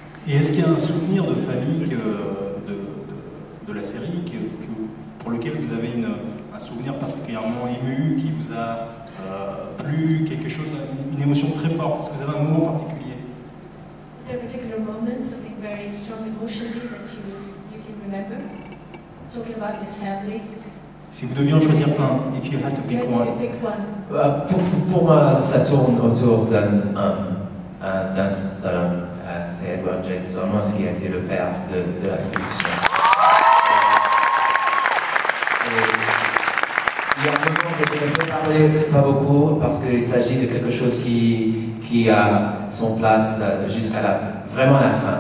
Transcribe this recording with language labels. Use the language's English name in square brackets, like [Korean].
[French] Et est-ce qu'il y a un souvenir de famille de la série pour lequel vous avez un souvenir particulièrement ému, qui vous a plu, quelque chose, une émotion très forte? Est-ce que vous avez un moment particulier? [English] Is there a particular moment, something very strong emotionally that you can remember? Talking about this family. [French] Si vous deviez en choisir un, [English] if you had to pick one. [French] Pour moi, ça tourne autour d'un seul homme, c'est Edward James Olmos qui a été le père de la production. Il y a un moment que je ne peux parler pas beaucoup parce qu'il s'agit de quelque chose qui a son place jusqu'à vraiment la fin.